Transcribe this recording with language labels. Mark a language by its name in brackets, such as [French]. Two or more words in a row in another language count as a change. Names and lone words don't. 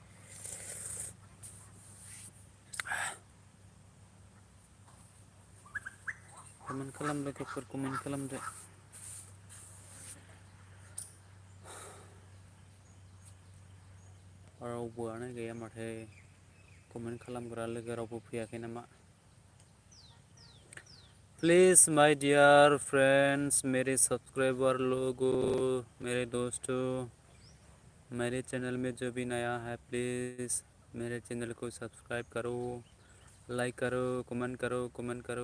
[Bodo] कमेन्ट खालाम लोगोफोर, कमेन्ट खालामदो। रावबोआनो गैया माथो। कमेन्ट खालामग्रा लोगो रावबो फैयाखै नामा? [English] please my dear friends, [Hindi] मेरे सब्सक्राइबर लोगों, मेरे दोस्तों, मेरे चैनल में जो भी नया है प्लीज़ मेरे चैनल को सब्सक्राइब करो, लाइक करो, कमेंट करो।